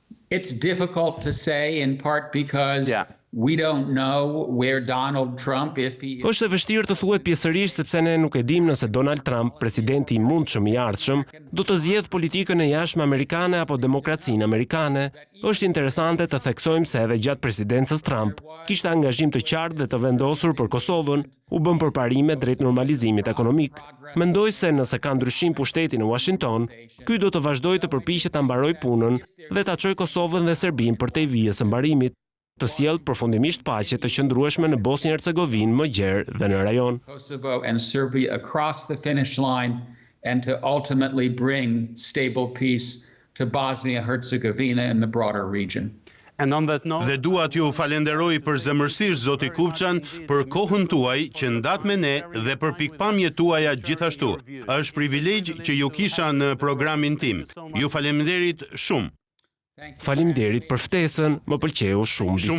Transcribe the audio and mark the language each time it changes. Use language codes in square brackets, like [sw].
[en] It's difficult to say in part because we don't know where Donald Trump, if he... [sq] Është e vështirë të thuhet pjesërisht sepse ne nuk e dimë nëse Donald Trump, presidenti i mundshëm i ardhshëm, do të zgjedhë politikën e jashtme amerikane apo demokracinë amerikane. Është interesante të theksojmë se edhe gjatë presidencës Trump kishte angazhim të qartë dhe të vendosur për Kosovën, u bën përparime drejt normalizimit ekonomik. Mendoj se nëse ka ndryshim pushteti në Washington, ky do të vazhdojë të përpiqet ta mbarojë punën dhe ta çojë Kosovën dhe Serbinë përtej vijës së mbarimit, të sjellë përfundimisht paqe të qëndrueshme në Bosnjë-Hercegovinë më gjerë dhe në rajon. [en] Kosovo and Serbia across the finish line and to ultimately bring stable peace to Bosnia-Herzegovina and the broader region. [sq] Dhe dua t'ju falenderoj përzemërsisht zoti Kupçan për kohën tuaj që ndat me ne dhe për pikpamjet tuaja gjithashtu. Është privilegj që ju kisha në programin tim. Ju faleminderit shumë. Faleminderit për ftesën, më pëlqeu shumë biseda.